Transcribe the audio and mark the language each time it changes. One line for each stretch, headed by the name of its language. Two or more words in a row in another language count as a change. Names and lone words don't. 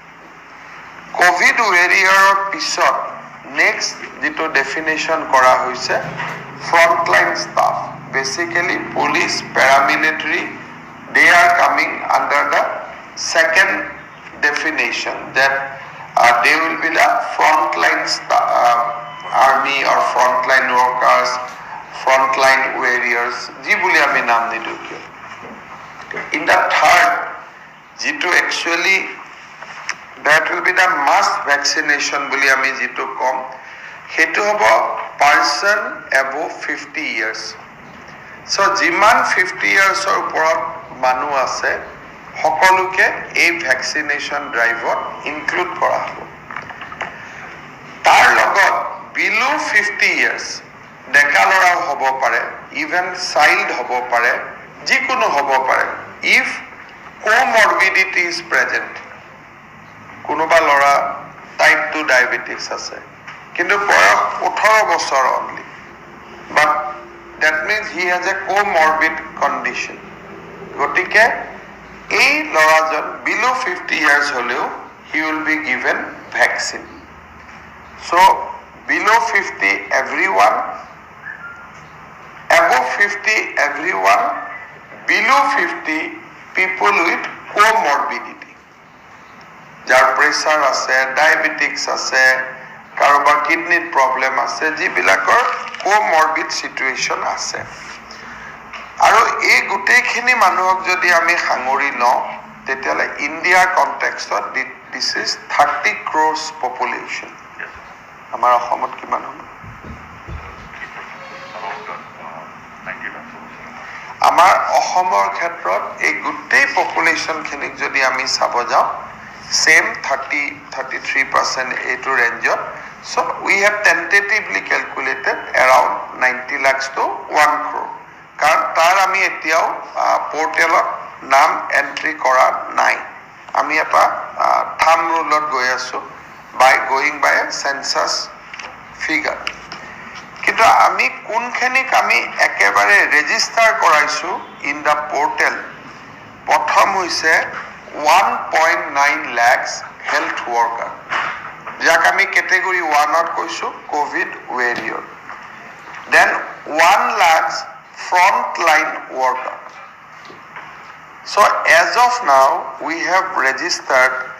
Assamese: pisot next dito definition kora hoise
English: frontline staff basically police paramilitary they are coming under the second definition that they will be the frontline army or frontline workers frontline warriors
Assamese: যি বুলি আমি নাম দিদু ক্যো
English: in the third jito actually that will be the mass vaccination
Assamese: বুলি আমি যিটো কম হেতু হ'ব
English: person above 50 years so jiman 50 years or
Assamese: ওপৰ মানু আছে সকলোকে এই
English: vaccination drive include
Assamese: কৰা হ'ব তাৰ লগত
English: below 50 years
Assamese: ডেকা ল'ৰা হ'ব পাৰে
English: even child
Assamese: হ'ব পাৰে যিকোনো হ'ব পাৰে
English: if comorbidity is present
Assamese: কোনোবা ল'ৰা
English: type 2 diabetes
Assamese: আছে কিন্তু বয়স 18 বছৰ
English: only but that means he has a comorbid condition
Assamese: গতিকে এই ল'ৰাজন
English: below 50 years holeo he will be given vaccine so below 50 everyone above 50 everyone below 50 people with comorbidity jar pressure
Assamese: ase diabetics ase karobar
English: kidney problem
Assamese: আছে যিবিলাকৰ
English: comorbid situation
Assamese: আছে আৰু এই গোটেইখিনি মানুহক যদি আমি হাংগৰি ল' তেতিয়াহ'লে
English: india context this is 30 crores population
Assamese: আমাৰ অসমত কিমান হ'ব
English: about 90
Assamese: আমাৰ অসমৰ ক্ষেত্ৰত এই গোটেই পপুলেশ্যনখিনিক যদি আমি চাব যাওঁ same 33% এইটো ৰেঞ্জত
English: so we have tentatively calculated around 90 lakhs to 1 crore
Assamese: কাৰণ তাৰ আমি এতিয়াও পৰ্টেলত নাম এন্ট্ৰি কৰা নাই আমি এটা
English: thumb rule
Assamese: গৈ আছো
English: by going by a census figure
Assamese: কিন্তু আমি কোনখিনিক আমি একেবাৰে ৰেজিষ্টাৰ কৰাইছো
English: in the portal
Assamese: প্ৰথম হৈছে
English: 1.9 lakhs health worker
Assamese: যাক আমি category 1 ত কৈছো
English: covid warrior then 1 lakhs frontline worker so as of now we have registered